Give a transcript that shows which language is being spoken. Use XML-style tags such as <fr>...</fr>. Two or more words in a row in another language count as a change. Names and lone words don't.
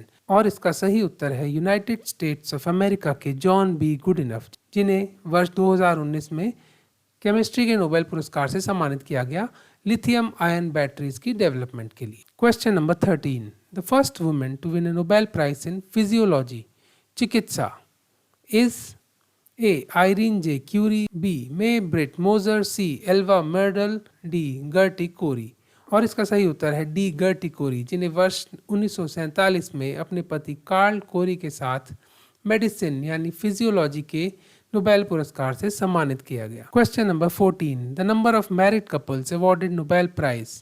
<hi>और इसका सही उत्तर है यूनाइटेड स्टेट्स ऑफ अमेरिका के जॉन बी गुडइनफ, जिन्हें वर्ष 2019 में केमिस्ट्री के नोबेल पुरस्कार से सम्मानित किया गया</hi> <en>lithium ion batteries</en> <hi>की डेवलपमेंट के लिए।</hi> <en>Question number 13, the first women to win a Nobel Prize in physiology चिकित्सा is A. Irene J. Curie, B. May Britt Moser, C.</en> <hi>Elva Merdel, D. Gertie Cori। और इसका सही उत्तर है डी. गर्टी कोरी, जिन्हें वर्ष 1947 में अपने पति कार्ल कोरी के साथ मेडिसिन यानी फिजियोलॉजी के नोबेल पुरस्कार से सम्मानित किया गया।</hi> <en>Question number 14, the number of married couples awarded Nobel Prize.</en>